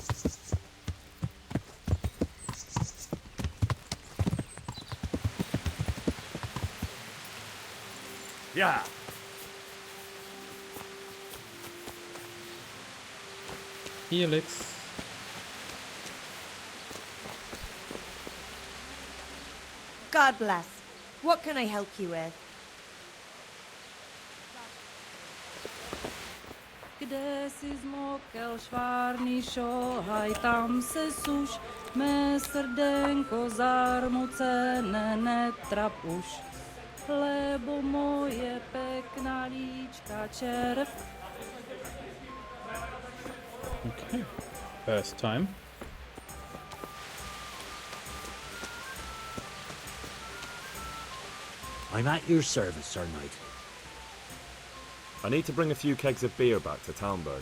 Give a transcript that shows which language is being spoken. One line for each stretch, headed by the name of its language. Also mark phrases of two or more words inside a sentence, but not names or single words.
English: Yeah. Helix. God bless. What can I help you with?
Czech: Kde si zmokel švárnišo, haj tam se suš, mé srdenko zarmucené netrap už.
Slovak: lebo moje pekná líčka červ.
English: Okay. First time. I'm at your service, Sir Knight. I need to bring a few kegs of beer back to Talmberg.